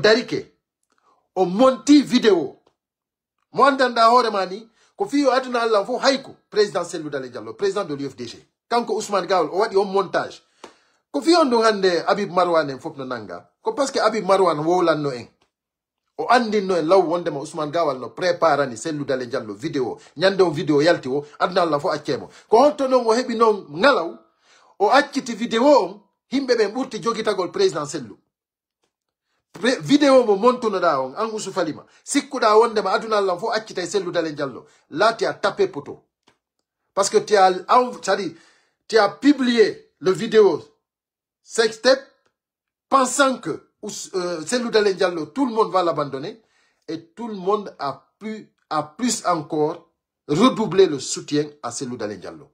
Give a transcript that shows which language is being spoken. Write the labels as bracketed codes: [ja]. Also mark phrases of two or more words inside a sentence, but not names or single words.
[ff] darike o monti vidéo mo andanda hoore ma ni ko fiyo aduna Allah fof hayko président sellu dalen Diallo [fr] président de l'UFDG [ff] kanko Ousmane Gawal o waɗi on montage ko fiyo ɗum hande Habib Marwan en fof no nanga ko [fr] parce que [ff] Habib Marwan wowlanno en o andinno en law wondema Ousmane Gawal no préparani sellu dale Diallo vidéo ñande on vidéo yalti o aduna Allah fof accemo ko honto noon o heɓi noon ngalaw o acciti vidéo on himɓe ɓen ɓurti jogitagol président sellu vidéo mo montunoɗa on an Ousou Falima sikkuɗa wondema aduna Allah fof accita e sellu dale Diallo [fr] là tu as tapé poto parce que tu as publié le vidéo sextape pensant que Cellou Dalein Diallo, tout le monde va l'abandonner et tout le monde a plus encore redoublé le soutien à Cellou Dalein Diallo.